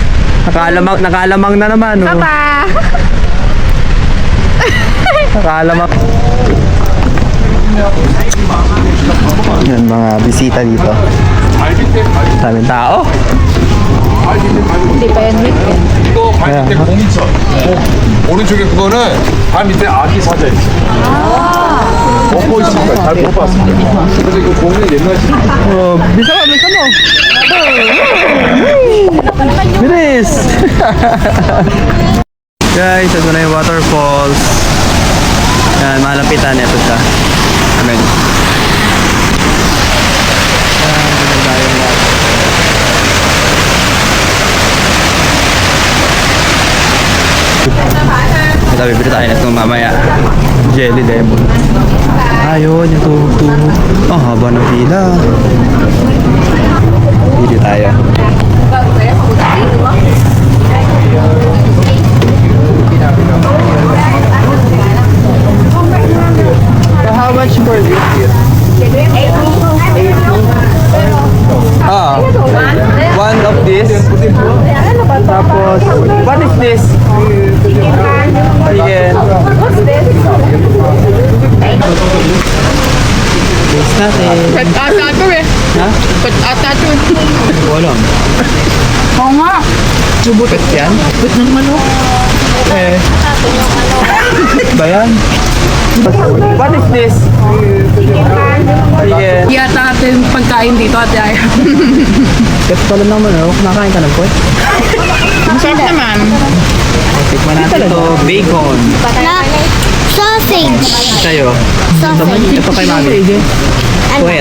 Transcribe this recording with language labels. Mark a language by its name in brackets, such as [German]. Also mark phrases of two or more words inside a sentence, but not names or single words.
[Filipino] Nakalamang na naman. Oh. Papa! Nakalamang. Yan mga bisita dito. Daming tao. Hindi pa yan weekend. [Korean] 이거 발 밑에 공기천. 오른쪽에 그거는 발 밑에 아기 사자 있어. 못 보이십니까? 잘 못 봤습니다. 그래서 이거 공은 옛날 식 [Filipino] Bisa mo. Bilis! Guys, ito na yung waterfalls. Yan, malapitan. Ito siya. Amen. Ito, bibili tayo na itong mamaya. [English] Jelly lemon. [Filipino] Ayun, yung tuhog. Oh, haba ng pila. Bili tayo. [English] So how much for this? Ah, one of this. [Filipino] Tapos, [English] what is this? [Filipino] Chicken. Taste natin. Pwet ata ito eh. Ha? Pwet ata ito. Wala. Oo nga. Pwet yan? Pwet ng manok. Eh. Ba yan? [English] What is this? Chicken. [Filipino] Yata ate yung pagkain dito ate ay. Pwet pala naman, oh. Kumakain ka ng pwet? Masarap naman. Tikman natin ito. Bacon. Na, sausage. Sa'yo. Sausage. Ito kay mami. Pwet.